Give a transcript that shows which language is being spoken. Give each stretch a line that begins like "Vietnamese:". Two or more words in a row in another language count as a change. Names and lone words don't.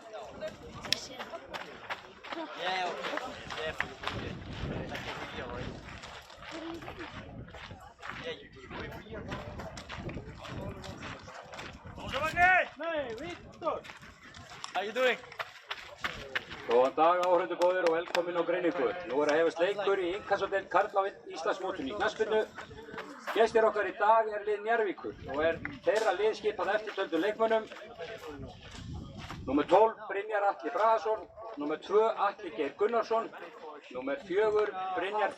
English: Yeah, okay. Yeah, for the weekend. Like every year, right? Yeah, you do every year. How you doing?
Icelandic: Góðan dag áhorfendur góðir og velkomin á Greiningu. Nú að hefast leikur í Inkassodeild karla á Íslandsmótinu í knattspyrnu. Gestir okkar í dag lið Njarðvíkur og þeirra lið skipað eftirtöldum leikmönnum. Númer 12 Brynjar Atli Bragason, númer 2 Atli Geir Gunnarsson, númer 4 Brynjar